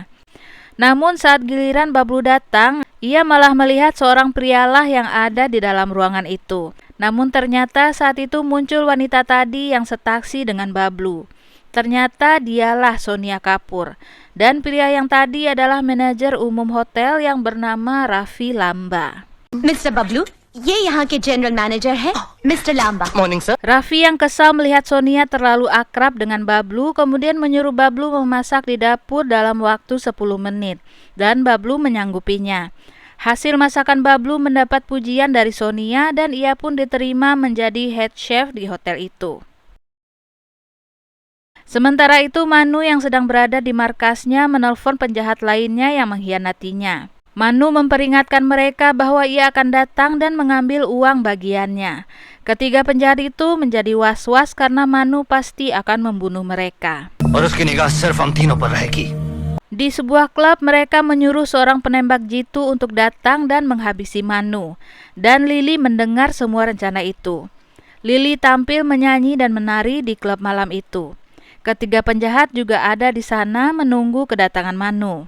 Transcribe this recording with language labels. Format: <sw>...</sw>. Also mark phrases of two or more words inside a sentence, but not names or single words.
<id>Namun saat giliran Bablu datang, ia malah melihat seorang prialah yang ada di dalam ruangan itu. Namun ternyata saat itu muncul wanita tadi yang setaksi dengan Bablu. Ternyata dialah Sonia Kapoor. Dan pria yang tadi adalah manajer umum hotel yang bernama Raffi Lamba. Mr. Bablu,</id> <hi>ये यहाँ के</hi> <en>general manager</en> <hi>है, Mr. Lamba.</hi> <en>morning sir.</en> <id>Raffi yang kesal melihat Sonia terlalu akrab dengan Bablu, kemudian menyuruh Bablu memasak di dapur dalam waktu 10 menit. Dan Bablu menyanggupinya. Hasil masakan Bablu mendapat pujian dari Sonia dan ia pun diterima menjadi</id> <en>head chef</en> <id>di hotel itu. Sementara itu Manu yang sedang berada di markasnya menelpon penjahat lainnya yang mengkhianatinya. Manu memperingatkan mereka bahwa ia akan datang dan mengambil uang bagiannya. Ketiga penjahat itu menjadi was-was karena Manu pasti akan membunuh mereka.</id> <hi>और उसकी निगाह सिर्फ हम तीनों पर रहेगी।</hi> <id>Di sebuah klub mereka menyuruh seorang penembak jitu untuk datang dan menghabisi Manu. Dan Lily mendengar semua rencana itu. Lily tampil menyanyi dan menari di klub malam itu. Ketiga penjahat juga ada di sana menunggu kedatangan Manu.</id>